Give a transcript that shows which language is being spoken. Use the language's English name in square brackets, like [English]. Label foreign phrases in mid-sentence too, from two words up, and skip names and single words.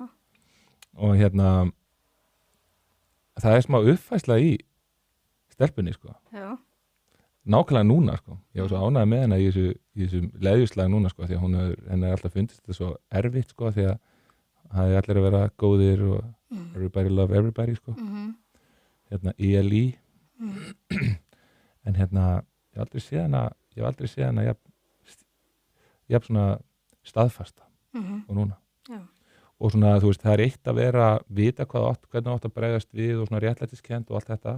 [Icelandic] Og það er smá uppfærsla í stelpunni sko. Já. Nákvæmlega núna sko. Ég var svo ánægð með hennar í þessum leðjuslag núna sko, því að henni alltaf fundist þetta svo erfitt sko, því að það er allir að vera góðir og [English] everybody love everybody [Icelandic] sko. ELI. En ég hef aldrei séð hana jafn svona staðfasta og núna. Já. Og svona, þú veist, það er eitt að vita hvernig átt að bregðast við og svona réttlætiskend og allt þetta.